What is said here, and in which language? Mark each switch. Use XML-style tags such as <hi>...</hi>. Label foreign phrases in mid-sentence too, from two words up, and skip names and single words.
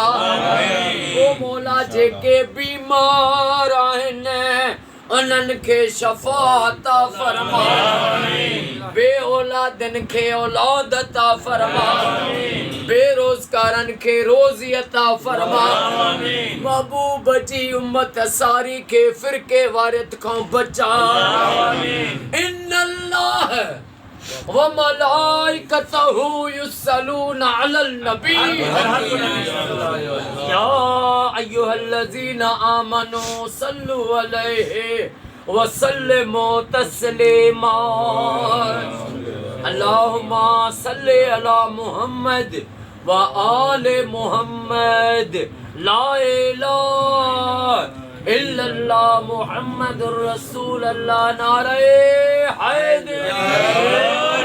<sd>ओ मौला जेके बीमार आहिनि उन्हनि खे शफ़ा अता फरमा। बे औलादनि खे औलाद अता फरमा। बेरोज़गारनि खे रोज़ी अता फरमा। महबूब जी उम्मत सारी खे फ़िरके वारियत खां बचा।</sd> <ar>إن الله وملائكته يصلون على النبي يا أيها الذين آمنوا صلوا عليه وسلموا تسليما. اللهم صل على محمد وآل محمد. لا إله إلا الله محمد رسول الله.</ar> <ur>نعرۂ حیدر.</ur>